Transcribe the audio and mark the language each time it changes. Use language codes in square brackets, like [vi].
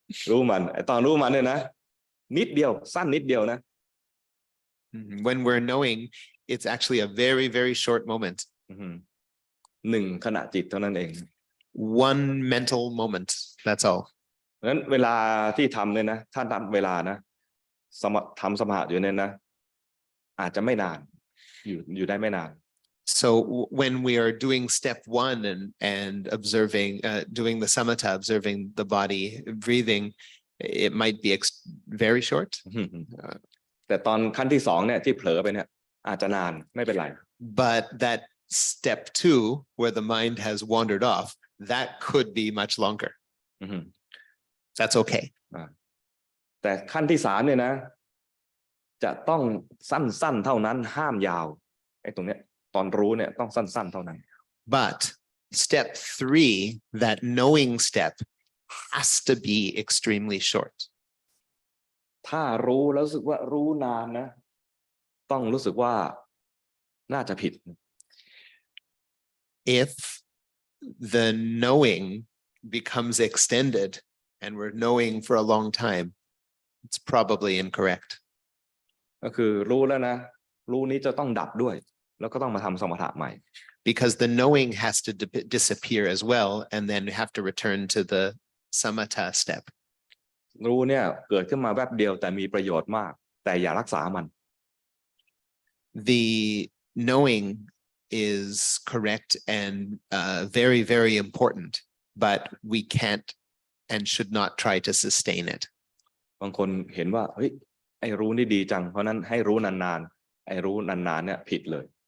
[th] รู้มันไอ้ตอนรู้มันเนี่ยนะนิดเดียวสั้นนิดเดียวนะ [en] When we're knowing, it's actually a very, very short moment. [th] 1ขณะจิตเท่านั้นเอง [en] One mental moment. That's all. [th] งั้นเวลาที่ทำเนี่ยนะถ้าทำเวลานะทำสมถะอยู่เนี่ยนะอาจจะไม่นานอยู่ได้ไม่นาน [en] So when we are doing step 1 and observing, doing the samatha, observing the body, breathing, it might be very short. [th] แต่ตอนขั้นที่2เนี่ยที่เผลอไปเนี่ยอาจจะนานไม่เป็นไร [en] But that step 2, where the mind has wandered off, that could be much longer. That's okay. [th] แต่ขั้นที่3เนี่ยนะจะต้องสั้นๆเท่านั้นห้ามยาวไอ้ตรงเนี้ยตอนรู้เนี่ยต้องสั้นๆเท่านั้น [en] But step 3, that knowing step, has to be extremely short. [th] ถ้ารู้แล้วรู้สึกว่ารู้นานนะต้องรู้สึกว่าน่าจะผิด [en] If the knowing becomes extended and we're knowing for a long time, it's probably incorrect. [th] ก็คือรู้แล้วนะรู้นี้จะต้องดับด้วยแล้วก็ต้องมาทำสมถะใหม่ [en] Because the knowing has to disappear as well, and then you have to return to the samatha step. [th] รู้เนี่ยเกิดขึ้นมาแวบเดียวแต่มีประโยชน์มากแต่อย่ารักษามัน [en] The knowing is correct and very, very important, but we can't and should not try to sustain it. [th] บางคนเห็นว่าเฮ้ยไอ้รู้นี่ดีจังเพราะนั้นให้รู้นานๆไอ้รู้นานๆเนี่ยผิดเลย